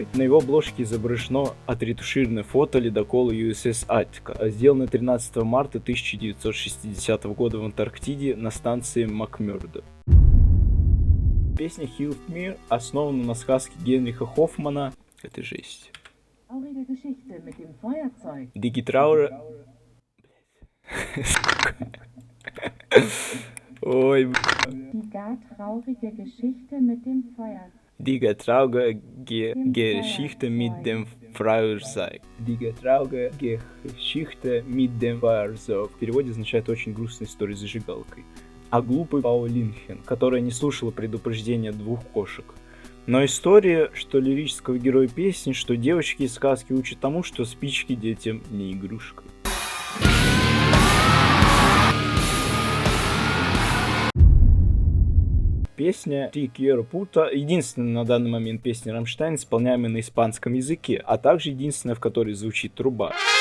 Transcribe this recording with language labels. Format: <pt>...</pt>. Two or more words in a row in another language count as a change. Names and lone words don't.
<ru>На его обложке изображено отретушированное фото ледокола USS Attica, сделанное 13 марта 1960 года в Антарктиде на станции Макмёрдо. Песня Hilf Mir основана на сказке Генриха Хоффмана. Это жесть.</ru> <de>Die Trauer...</de> <ru>Ой,</ru> <de>Die gar traurige Geschichte mit dem Feuer. Die traurige Geschichte mit dem Feuerzeug. Die traurige Geschichte mit dem Feuerzeug.</de> <ru>В переводе означает «очень грустная история с зажигалкой». А глупый Паулинхен, которая не слушала предупреждения двух кошек. Но история, что лирического героя песни, что девочки из сказки учат тому, что спички детям не игрушка. Песня «Ти Quiero Puta» — единственная на данный момент песня Рамштайн, исполняемая на испанском языке, а также единственная, в которой звучит труба.</ru>